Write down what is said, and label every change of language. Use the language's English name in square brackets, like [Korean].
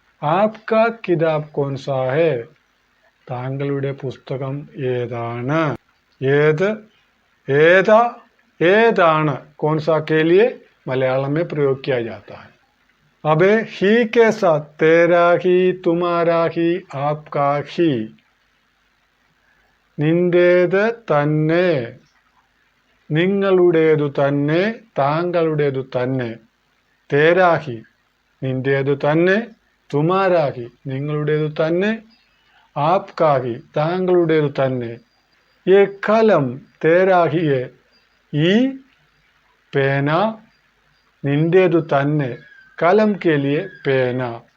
[Hindi] आपका किताब कौन सा है, [Malayalam] താങ്കളുടെ പുസ്തകം ഏതാണ്। ഏത്, ഏതാ, ഏതാണ് [Hindi] कौन सा के लिए मलयालम में प्रयोग किया जाता है। अब ही के साथ तेरा ही, तुम्हारा ही, आपका ही। [Malayalam] നിന്റേത് തന്നെ, നിങ്ങളുടേതു തന്നെ, താങ്കളുടേതു തന്നെ। [Hindi] तेरा ही [Malayalam] നിന്റേതു തന്നെ, [Hindi] तुम्हारा ही [Malayalam] നിങ്ങളുടേതു തന്നെ, [Hindi] आपका ही [Malayalam] താങ്കളുടേതു തന്നെ। [Hindi] ये कलम तेरा ही है, [Malayalam] ഈ പേന നിന്റേതു തന്നെ, [Hindi] कलम के लिए पेना।